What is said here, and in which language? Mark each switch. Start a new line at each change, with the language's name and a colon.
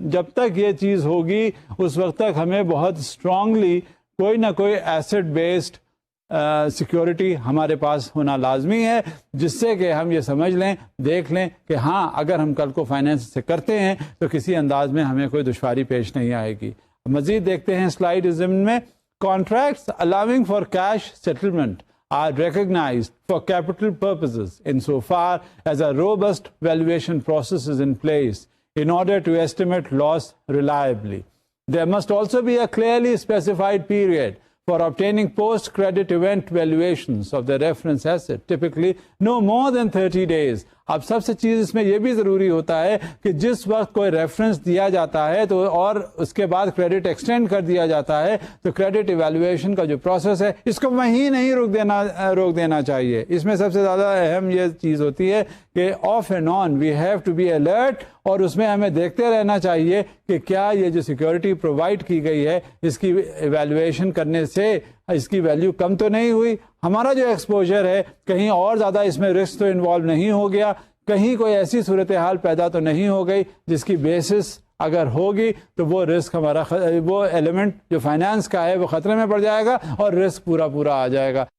Urdu: جب تک یہ چیز ہوگی اس وقت تک ہمیں بہت اسٹرانگلی کوئی نہ کوئی ایسٹ بیسڈ سیکیورٹی ہمارے پاس ہونا لازمی ہے, جس سے کہ ہم یہ سمجھ لیں, دیکھ لیں کہ ہاں اگر ہم کل کو فائنینس سے کرتے ہیں تو کسی انداز میں ہمیں کوئی دشواری پیش نہیں آئے گی. مزید دیکھتے ہیں سلائیڈ میں.
English: Contracts allowing for cash settlement are recognized for capital purposes insofar as a robust valuation process is in place in order to estimate loss reliably. There must also be a clearly specified period for obtaining post-credit event valuations of the reference asset, typically no more than 30 days.
Urdu: اب سب سے چیز اس میں یہ بھی ضروری ہوتا ہے کہ جس وقت کوئی ریفرنس دیا جاتا ہے تو اور اس کے بعد کریڈٹ ایکسٹینڈ کر دیا جاتا ہے تو کریڈٹ ایویلویشن کا جو پروسیس ہے اس کو وہیں نہیں روک دینا چاہیے. اس میں سب سے زیادہ اہم یہ چیز ہوتی ہے کہ
English: off and on we have to be alert,
Urdu: اور اس میں ہمیں دیکھتے رہنا چاہیے کہ کیا یہ جو سیکیورٹی پرووائڈ کی گئی ہے اس کی ایویلویشن کرنے سے اس کی ویلیو کم تو نہیں ہوئی, ہمارا جو ایکسپوجر ہے کہیں اور زیادہ اس میں رسک تو انوالو نہیں ہو گیا, کہیں کوئی ایسی صورتحال پیدا تو نہیں ہو گئی جس کی بیسس اگر ہوگی تو وہ رسک ہمارا وہ ایلیمنٹ جو فائنانس کا ہے وہ خطرے میں پڑ جائے گا اور رسک پورا آ جائے گا.